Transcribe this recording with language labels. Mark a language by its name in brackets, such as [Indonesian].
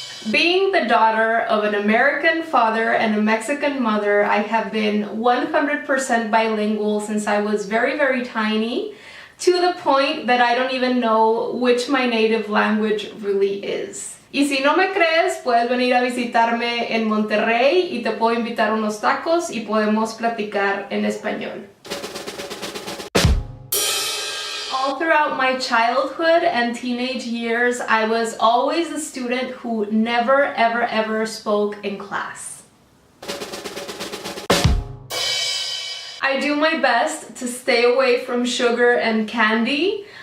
[English] Being the daughter of an American father and a Mexican mother, I have been 100% bilingual since I was very tiny, to the point that I don't even know which my native language really is. [Spanish] Y si no me crees, puedes venir a visitarme en Monterrey y te puedo invitar unos tacos y podemos platicar en español. [English] All throughout my childhood and teenage years, I was always a student who never ever spoke in class. I do my best to stay away from sugar and candy.